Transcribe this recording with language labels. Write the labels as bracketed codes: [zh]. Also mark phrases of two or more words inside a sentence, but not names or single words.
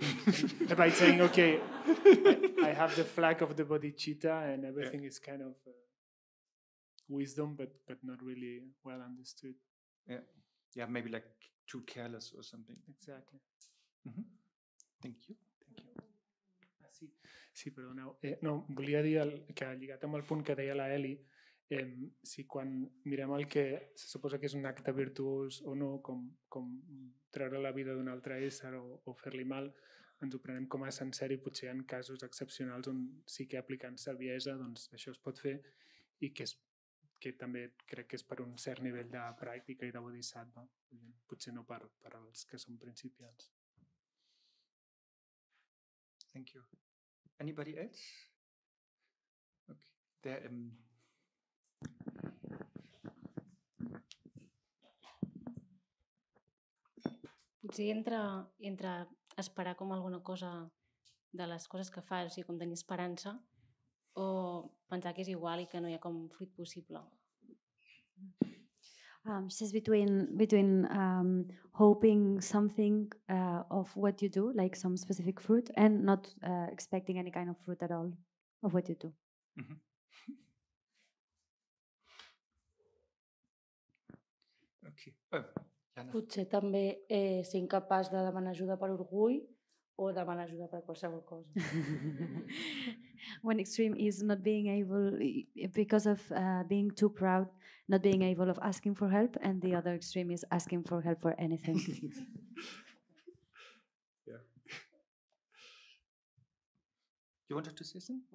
[en] By saying, okay, I have the flag of the bodhicitta and everything is kind of wisdom, but not really well understood. Yeah, maybe like too careless or something. Exactly. Thank you. [ca] Sí, perdoneu. No, volia dir que lligat amb el punt que deia la Eli, si quan mirem el que se suposa que és un acte virtuós o no, com treure la vida d'un altre ésser o fer-li mal, ens ho prenem com a sencer i potser hi ha casos excepcionals on sí que aplicant saviesa doncs això es pot fer i que també crec que és per un cert nivell de pràctica i de bodhisattva, potser no per als que són principiants. [en] Thank you. Anybody else? Okay. There, [ca] Potser entre esperar com alguna cosa de les coses que fas, o sigui, com tenir esperança, o pensar que és igual i que no hi ha com fruit possible. [en] Says between hoping something of what you do, like some specific fruit, and not expecting any kind of fruit at all of what you do. Okay. Jana. [ca] Potser també ser incapaç de demanar ajuda per orgull o demanar ajuda per qualsevol cosa. [en] One extreme is not being able, because of being too proud, not being able of asking for help, and the other extreme is asking for help for anything. Yeah. You wanted to say something?